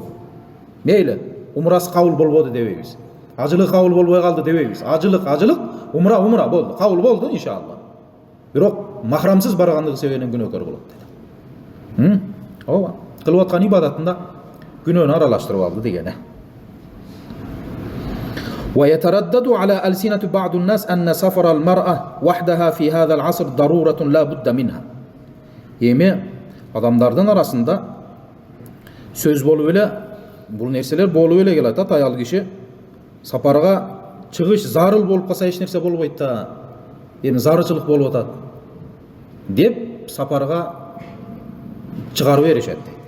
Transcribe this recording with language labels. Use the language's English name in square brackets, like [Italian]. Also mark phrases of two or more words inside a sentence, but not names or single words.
[Kyrgyz] Мейли, умрасы кабыл болбоду дебейбиз. Ажылык кабыл болбой калды дебейбиз. Ажылык, умра болду, кабыл болду иншалла. Бирок махрамсыз баргандыгы себебинен күнөөкөр болот деди. Ооба, кылып аткан ибадатында күнөөнү аралаштырып алды дегени. [Arabic] ويتردد على ألسنة بعض الناس أن سفر المرأة وحدها في هذا العصر ضرورة لا بد منها. [Kyrgyz] Эми адамдардын арасында сөз болуп эле, бул нерселер болуп эле келатат. Аял киши сапарга чыгыш зарыл болуп калса эч нерсе болбойт да. Эми зарычылык болуп атат деп сапарга чыгарып беришет.